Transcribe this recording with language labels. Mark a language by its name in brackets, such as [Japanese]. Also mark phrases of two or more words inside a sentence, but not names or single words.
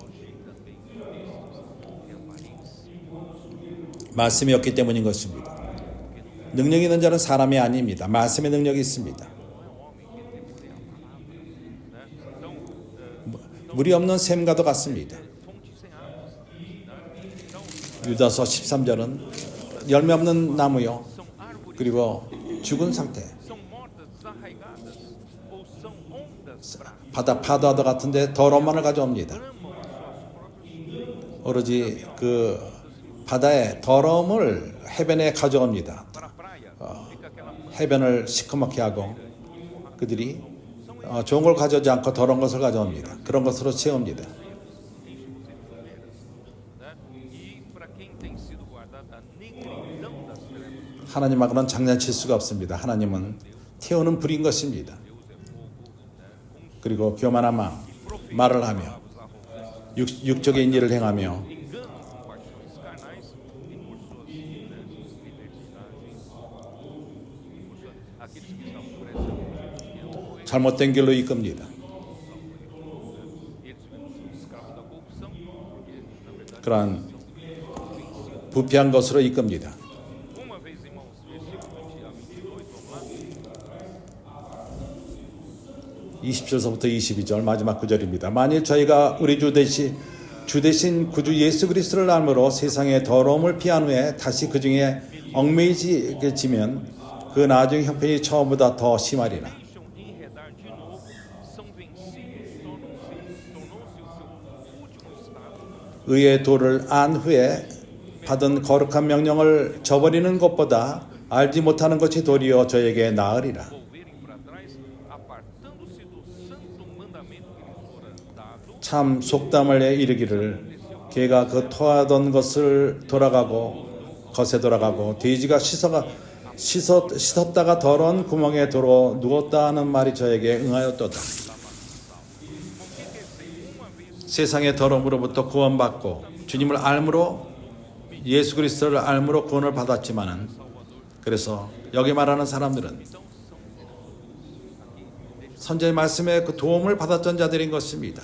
[Korean] 말씀이 없기 때문인 것입니다. 능력 있는 자는 사람이 아닙니다. 말씀의 능력이 있습니다. 물이 없는 샘과도 같습니다. [Portuguese] fonte sem águas. [Korean] 유다서 13절은 열매 없는 나무요, [Portuguese] São árvores, [Korean] 그리고 죽은 상태, [Portuguese] são mortas desarraigadas ou são ondas fracas. [Korean] 바다 파도와도 같은데 더러움만을 가져옵니다. 오로지 그 바다의 더러움을 해변에 가져옵니다. [Portuguese] Para a praia, fica aquela [Korean] 해변을 시커멓게 하고 그들이 좋은 걸 가져오지 않고 더러운 것을 가져옵니다. 그런 것으로 채웁니다. [Portuguese] né? E para quem tem sido guardada a negridão das trevas, [Korean] 하나님하고는 장난칠 수가 없습니다. 하나님은 태우는 불인 것입니다. 그리고 교만한 말을 하며 육적인 일을 행하며 [Portuguese] engano com paixões carnais e por suas libertinagens, aqueles que estão por essa [Korean] 잘못된 길로 이끕니다. [Portuguese] eles mesmos são escravos da corrupção, porque na verdade [Korean] 그러한 부패한 것으로 이끕니다. [Portuguese] uma vez, irmãos, versículo 20 a 22, vamos lá. [Korean] 20절서부터 22절 마지막 구절입니다. 만일 저희가 우리 주 대신 구주 예수 그리스도를 알므로 세상의 더러움을 피한 후에 다시 그 중에 얽매이지면 그 나중 형편이 처음보다 더 심하리라. [Portuguese] Deixam enredar de novo, são vencidos, tornou-se o seu último estado. [Korean] 의의 도를 안 후에 받은 거룩한 명령을 저버리는 것보다 알지 못하는 것이 도리어 저에게 나으리라. [Portuguese] Volverem para trás, apartando-se do santo mandamento que lhes fora dado, [Korean] 참 속담을 이르기를 개가 그 토하던 것을 돌아가고 것에 돌아가고 돼지가 씻었다가 더러운 구멍에 들어 누웠다 하는 말이 저에게 응하였도다. 세상의 더러움으로부터 구원받고 주님을 알므로 예수 그리스도를 알므로 구원을 받았지만은 그래서 여기 말하는 사람들은 선지자의 말씀에 그 도움을 받았던 자들인 것입니다.